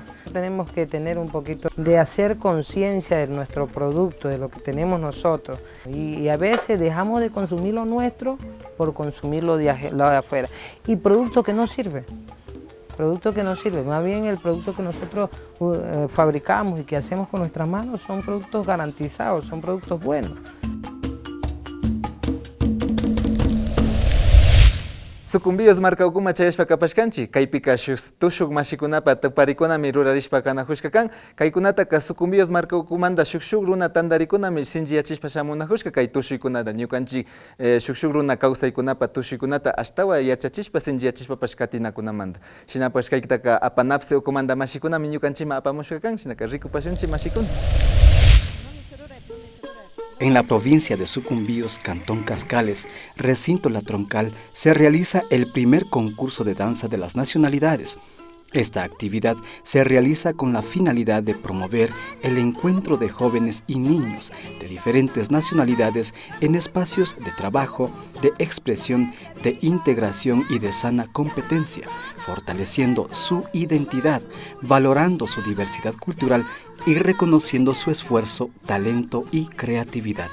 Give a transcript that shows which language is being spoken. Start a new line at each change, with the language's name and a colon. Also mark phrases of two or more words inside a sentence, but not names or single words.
Spanish: Tenemos que tener un poquito de hacer conciencia de nuestro producto, de lo que tenemos nosotros. Y a veces dejamos de consumir lo nuestro por consumir lo de afuera. Y producto que no sirve. Producto que no sirve, más bien el producto que nosotros fabricamos y que hacemos con nuestras manos son productos garantizados, son productos buenos.
Quechua: Sucumbíos marca ukuma chayashpa kapashkanchi, kaypika tushuk mashikunapa tuparikunami rurarishpa kanajushkakan, kaykunataka sucumbíos marca ukumanda shukshuk runa tandarikunami sinchiyachishpa shamunajushka kay tushuykunata ñukanchik shukshuk runa kawsaykunapa tushuykunata ashtawa yachachishpa sinchiyachishpapash katinakunamanta. Shinapash kaykataka apanapse ukumanda mashikunami ñukanchima apamushkakan, shinaka rikupashunchi mashikuna.
Spanish: En la provincia de Sucumbíos, Cantón Cascales, recinto La Troncal, se realiza el primer concurso de danza de las nacionalidades. Esta actividad se realiza con la finalidad de promover el encuentro de jóvenes y niños de diferentes nacionalidades en espacios de trabajo, de expresión, de integración y de sana competencia, fortaleciendo su identidad, valorando su diversidad cultural y reconociendo su esfuerzo, talento y creatividad.